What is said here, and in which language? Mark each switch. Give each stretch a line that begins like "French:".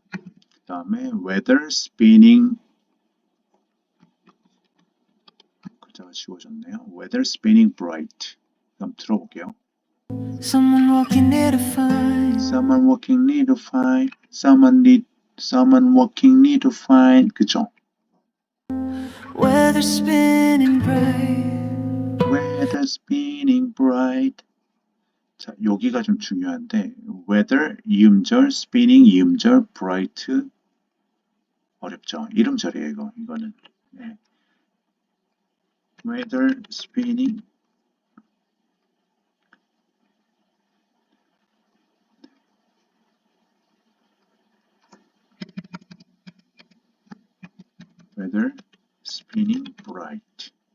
Korean: 그 다음에
English: weather spinning
Korean: 글자가 지워졌네요.
English: weather spinning bright.
Korean: 그럼 들어볼게요.
English: Someone walking near to find. Someone walking near to find. Someone walking near to find.
Korean: 그죠?
English: Weather spinning bright. Weather spinning bright.
Korean: 자, 여기가 좀 중요한데 weather 이음절, spinning 이음절, bright 어렵죠. 이름절이에요, 이거는. 네.
English: weather spinning weather spinning bright.